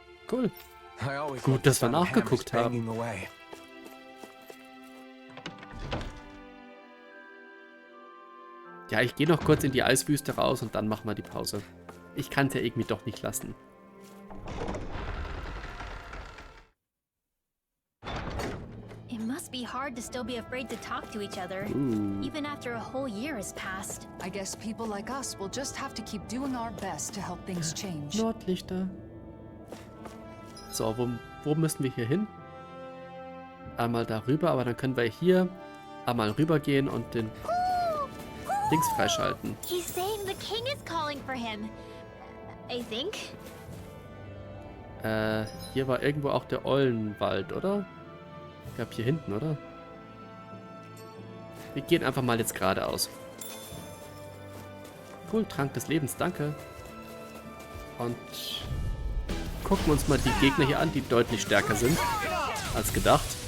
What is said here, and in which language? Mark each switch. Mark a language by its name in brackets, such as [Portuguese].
[German] Cool. Gut, dass wir nachgeguckt haben. Ja, ich gehe noch kurz in die Eiswüste raus und dann machen wir die Pause. Ich kann es ja irgendwie doch nicht lassen. [English] It must be hard to still be afraid to talk to each other, even after a whole year has passed. I guess people like us will just have to keep doing our best to help things change. [German] Nordlichter. So, wo müssen wir hier hin? Einmal darüber, aber dann können wir hier einmal rübergehen und den Dings freischalten. [English] He's saying the king is calling for him. I think. [German] Hier war irgendwo auch der Eulenwald, oder? Ich glaube hier hinten, oder? Wir gehen einfach mal jetzt geradeaus. Cool, Trank des Lebens, danke. Und gucken wir uns mal die Gegner hier an, die deutlich stärker sind als gedacht.